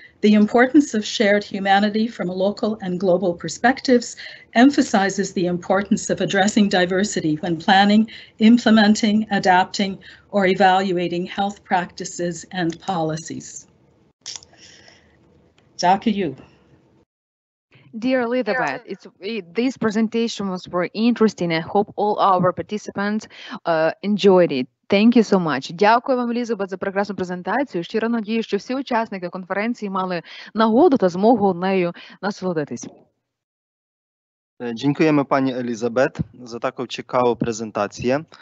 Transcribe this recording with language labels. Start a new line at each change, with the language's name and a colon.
English: The importance of shared humanity from local and global perspectives emphasizes the importance of addressing diversity when planning, implementing, adapting, or evaluating health practices and policies. Dr. Yu. Dear Elizabeth, this presentation was very interesting. I hope all our participants enjoyed it. Thank you so much.
Ukrainian: Дякую вам, Елізабет, за прекрасну презентацію. Щиро надію, що всі учасники конференції мали нагоду та змогу нею насолодитись.
Polish: Dziękujemy Pani Elizabeth za taką ciekawą prezentację.